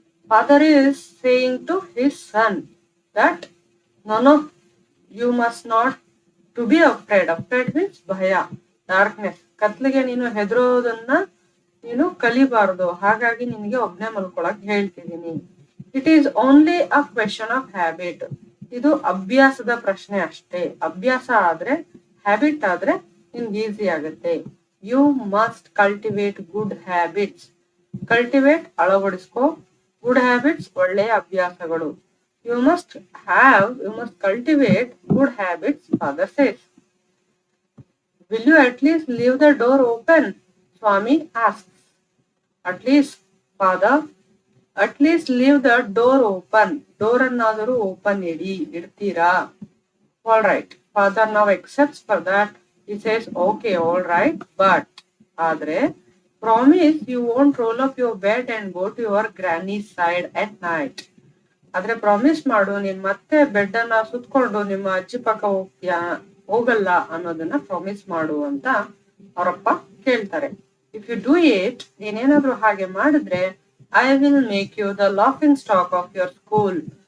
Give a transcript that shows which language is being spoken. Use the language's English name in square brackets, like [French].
[English] Father is saying to his son that, no, you must not to be afraid. Afraid means ಭಯ, darkness. [Kannada] ಕತ್ಲಿಗೆ ನೀನು ಹೆದರೋದನ್ನ ನೀನು ಕಲಿಬಾರದು, ಹಾಗಾಗಿ ನಿನಗೆ ಒಬ್ನೇ ಮಲ್ಕೊಳಕ್ ಹೇಳ್ತಿದ್ದೀನಿ. [English] It is only a question of habit. [Kannada] ಇದು ಅಭ್ಯಾಸದ ಪ್ರಶ್ನೆ ಅಷ್ಟೇ. ಅಭ್ಯಾಸ ಆದ್ರೆ, ಹ್ಯಾಬಿಟ್ ಆದ್ರೆ ನಿಮ್ಗೆ ಈಸಿ ಆಗುತ್ತೆ. [English] You must cultivate good habits. Cultivate ಅಳವಡಿಸ್ಕೋ, good habits [Kannada] ಒಳ್ಳೆಯ ಅಭ್ಯಾಸಗಳು. [English] You must cultivate good habits, father says. Will you at least leave the door open? Swami asks. At least, father, at least leave the door open. [Kannada] Door annaduru open idtira. [English] All right. Father now accepts for that. He says, okay, all right, but adre promise you won't roll up your bed and go to your granny's side at night. [Kannada] ಆದ್ರೆ promise ಮಾಡು, ನೀನ್ ಮತ್ತೆ bed ಅನ್ನ ಸುತ್ಕೊಂಡು ನಿಮ್ಮ ಅಜ್ಜಿ ಪಕ್ಕ ಹೋಗಲ್ಲ ಅನ್ನೋದನ್ನ ಪ್ರಾಮಿಸ್ ಮಾಡು ಅಂತ ಅವರಪ್ಪ ಕೇಳ್ತಾರೆ. [English] if you do it, [Kannada] ನೀನೇನಾದ್ರೂ ಹಾಗೆ ಮಾಡಿದ್ರೆ, [English] I will make you the laughing stock of your school.